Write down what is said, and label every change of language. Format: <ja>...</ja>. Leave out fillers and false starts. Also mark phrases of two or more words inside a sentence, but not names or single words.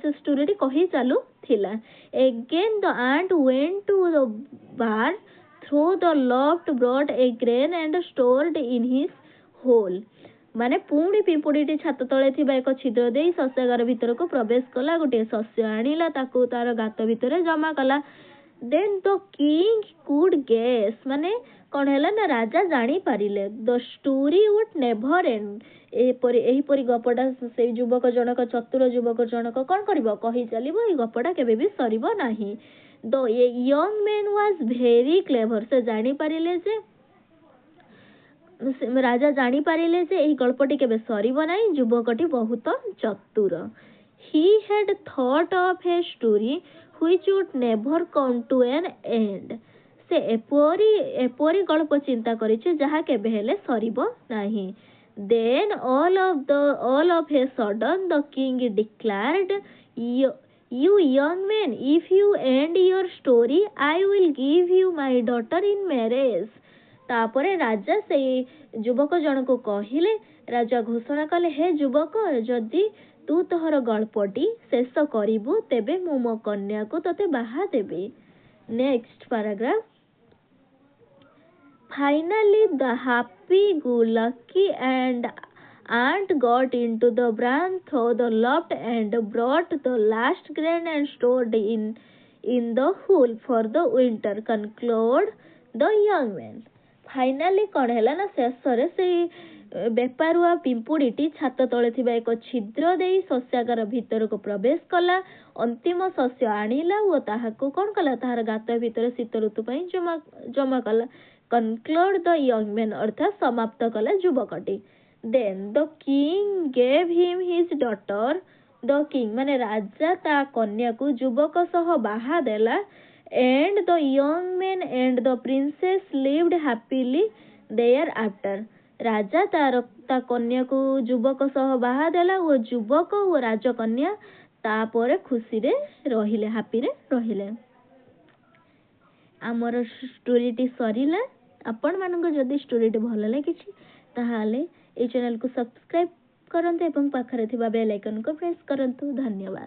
<or>ସେ ଷ୍ଟୋରିଟି କହି ଚାଲୁଥିଲା.</or> <en>Again the ant went to the barn through the loft, brought a grain and stored in his hole.</en> <or>ମାନେ ପୁଣି ପିମ୍ପୁଡ଼ିଟି ଛାତ ତଳେ ଥିବା ଏକ ଛିଦ୍ର ଦେଇ ଶସ୍ୟାଗାର ଭିତରକୁ ପ୍ରବେଶ କଲା. ଗୋଟିଏ ଶସ୍ୟ ଆଣିଲା, ତାକୁ ତାର ଗାତ ଭିତରେ ଜମା କଲା.</or> <en>Then the king could guess.</en> <or>ମାନେ କ'ଣ ହେଲା ନା ରାଜା ଜାଣିପାରିଲେ.</or> <en>The story would never end.</en> <or>ଏହିପରି ଗପଟା ସେଇ ଯୁବକ ଜଣକ ଚତୁର ଯୁବକ ଜଣକ କ'ଣ କରିବ? କହି ଚାଲିବ. ଏଇ ଗପଟା କେବେ ବି ସରିବ ନାହିଁ.</or> <en>The young man was very clever.</en> <or>ସେ ଜାଣିପାରିଲେ ଯେ ରାଜା ଜାଣିପାରିଲେ ଯେ ଏହି ଗଳ୍ପଟି କେବେ ସରିବ ନାହିଁ. ଯୁବକଟି ବହୁତ ଚତୁର.</or> <en>He had thought of a story which would never come to an end.</en> <or>ସେ ଏପରି ଗଳ୍ପ ଚିନ୍ତା କରିଛି ଯାହା କେବେ ହେଲେ ସରିବ ନାହିଁ.</or> <en>Then all of a sudden the king declared, You young man, if you end your story, I will give you my daughter in marriage.</en> <or>ତାପରେ ରାଜା ସେଇ ଯୁବକ ଜଣକୁ କହିଲେ, ରାଜା ଘୋଷଣା କଲେ, ହେ ଯୁବକ, ଯଦି ତୁ ତୋର ଗଳ୍ପଟି ଶେଷ କରିବୁ ତେବେ ମୁଁ ମୋ କନ୍ୟାକୁ ତୋତେ ବାହା ଦେବି.</or> <en>Next paragraph. Finally the happy-go-lucky ant got into the barn through the loft and brought the last grain and stored in the hole for the winter, concluded the young man.</en> <or>Finally କ'ଣ ହେଲା ନା ଶେଷରେ ସେଇ ବେପାରୁଆ ପିମ୍ପୁଡ଼ିଟି ଛାତ ତଳେ ଥିବା ଏକ ଛିଦ୍ର ଦେଇ ଶସ୍ୟାଗାର ଭିତରକୁ ପ୍ରବେଶ କଲା. ଅନ୍ତିମ ଶସ୍ୟ ଆଣିଲା ଓ ତାହାକୁ କ'ଣ କଲା? ତାହାର ଗାତ ଭିତରେ ଶୀତ ଋତୁ ପାଇଁ ଜମା କଲା.</or> <en>Conclude the young man</en> <or>ଅର୍ଥାତ୍ ସମାପ୍ତ କଲା ଯୁବକଟି.</or> <en>Then the king gave him his daughter. The king</en> <or>ମାନେ ରାଜା ତା କନ୍ୟାକୁ ଯୁବକ ସହ ବାହା ଦେଲା.</or> <en>And the young man and the princess lived happily thereafter.</en> <or>ରାଜା ତା କନ୍ୟାକୁ ଯୁବକ ସହ ବାହା ଦେଲା ଓ ଯୁବକ ଓ ରାଜକନ୍ୟା ତାପରେ ଖୁସିରେ ରହିଲେ, ହାପିରେ ରହିଲେ. ଆମର ଷ୍ଟୋରିଟି ସରିଲା. ଆପଣମାନଙ୍କୁ ଯଦି ଷ୍ଟୋରିଟି ଭଲ ଲାଗିଛି ତାହେଲେ এই</or> <en>channel subscribe</en> <or>କରନ୍ତୁ ଏବଂ ପାଖରେ ଥିବା</or> <en>bell icon press</en> <or>କରନ୍ତୁ.</or>